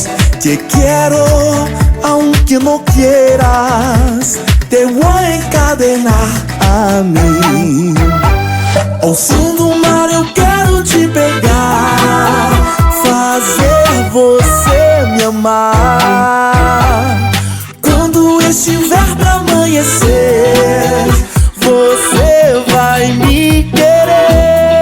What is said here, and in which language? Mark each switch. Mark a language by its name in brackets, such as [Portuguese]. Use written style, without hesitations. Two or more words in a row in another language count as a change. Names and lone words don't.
[Spanish] Te quiero aunque no quieras, te voy a encadenar a mí. [Portuguese] Ao som do mar eu quero te pegar, fazer você me amar. Quando estiver pra amanhecer, você vai me querer.